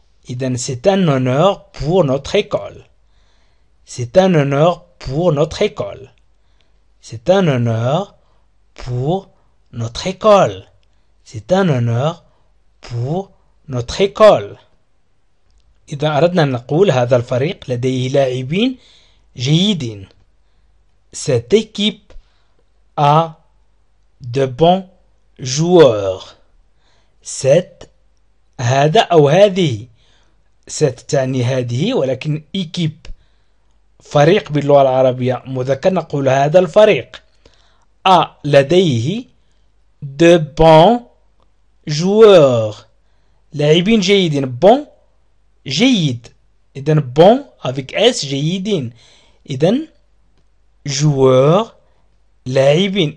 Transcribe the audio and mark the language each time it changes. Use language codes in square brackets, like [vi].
[fr] إذن c'est un honneur pour notre école. C'est un honneur pour notre école. C'est un honneur pour notre école. C'est un honneur pour notre école. [ar] إذا أردنا أن نقول هذا الفريق لديه لاعبين جيدين. [fr] Cette équipe a de bons joueurs. [ar] هذا أو هذه. تعني هذه ولكن équipe فريق باللغة العربية مذكر نقول هذا الفريق. لديه [fr] de bons joueurs. [ar] لاعبين جيدين. bon جيد. [fr] إذن bon avec s [ar] جيدين. إذن joueur لاعبين.